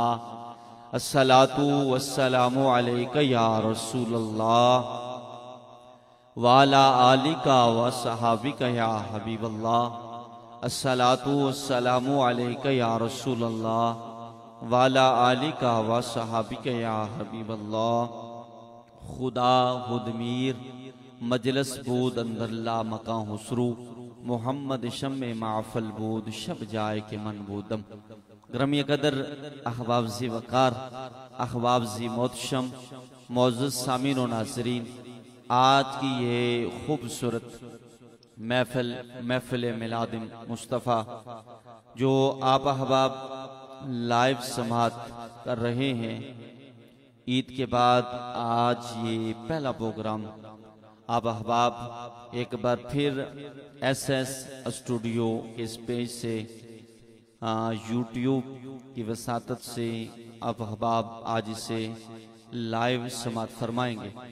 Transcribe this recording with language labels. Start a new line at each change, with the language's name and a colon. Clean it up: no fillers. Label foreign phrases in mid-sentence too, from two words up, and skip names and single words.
Arabic: الصلاة والسلام عليك يا رسول الله وعلى آلك وصحابك يا حبيب الله. الصلاة والسلام عليك يا رسول الله وعلى آلك وصحابك يا حبیب اللہ.
Persian: خدا خود میر مجلس بود اندر لا مکان حسرو محمد شم معفل بود شب جائے کے من بودم.
Urdu: گرامی قدر احباب زی وقار، احباب زی محتشم، معزز سامعین و ناظرین، آج کی یہ خوبصورت محفل میلاد مصطفیٰ جو آپ احباب لائیو سماعت کر رہے ہیں، عید کے بعد آج یہ پہلا پروگرام آپ احباب ایک بار پھر ایس ایس اسٹوڈیو کے اس پیج سے یوٹیوب کی وساطت سے آپ احباب آج اسے لائیو سماعت فرمائیں گے.